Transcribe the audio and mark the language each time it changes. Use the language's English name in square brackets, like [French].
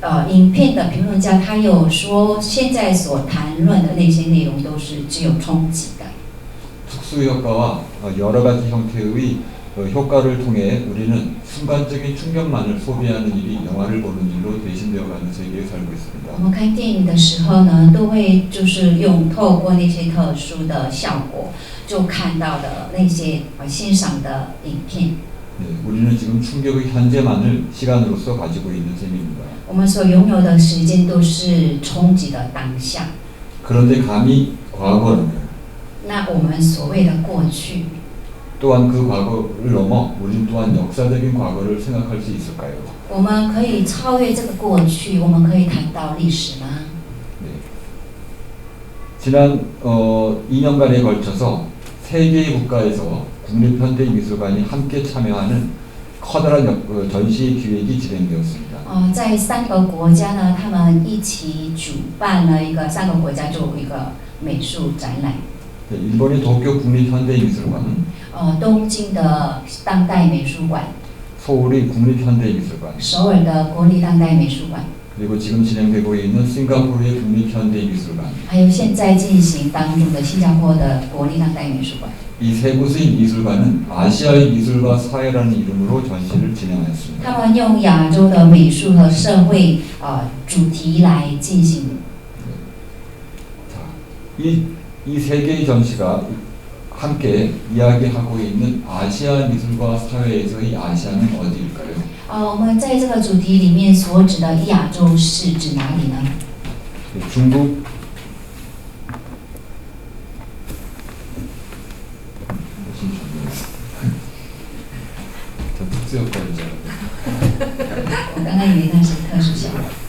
[Chinese] 影片的评论家他有说，现在所谈论的那些内容都是只有冲击的。 [Korean] 특수 효과와 여러 가지 형태의 효과를 통해 우리는 순간적인 충격만을 소비하는 일이 영화를 보는 일로 대신되어가는 세계에 살고 있습니다. [Chinese] 我们看电影的时候呢，都会就是透过那些特殊的效果，就看到的那些欣赏的影片。 [Korean] 네, 우리는 지금 충격의 현재만을 시간으로서 가지고 있는 셈입니다. [Chinese] 我们所拥有的时间都是冲击的当下。 [Korean] 그런데 감히 과거라면 [Chinese] 那我们所谓的过去， [Korean] 또한 그 과거를 넘어 우리는 또한 역사적인 과거를 생각할 수 있을까요? [Chinese] 我们可以超越这个过去，我们可以谈到历史吗？ [Korean] 네. 지난 2년간에 걸쳐서 3개의 국가에서 국립현대미술관이 함께 참여하는 커다란 전시 기획이 진행되었습니다. [Chinese] 在3个国家呢，他们一起主办了一个3个国家做一个美术展览。 [Korean] 네, 일본의 도쿄 국립현대미술관, [Chinese] 东京的当代美术馆， [Korean] 서울의 국립현대미술관, [Chinese] 首尔的国立当代美术馆， [Korean] 그리고 지금 진행되고 있는 싱가포르의 국립현대미술관. [Chinese] 还有现在进行当中的新加坡的国立当代美术馆。 [Korean] 이 세 곳의 미술관은 아시아의 미술과 사회라는 이름으로 전시를 진행하였습니다. [Chinese] 他们用亚洲的美术和社会主题来进行。 [Korean] 이 세 개의 전시가 함께 이야기하고 있는 아시아 미술과 사회에서의 아시아는 어디일까요? [Chinese] 我们在这个主题里面所指的亚洲是指哪里呢？ [Korean] 중국, 전 특수효과인 줄 알았는데. [Chinese] 我刚刚以为那是特殊效果。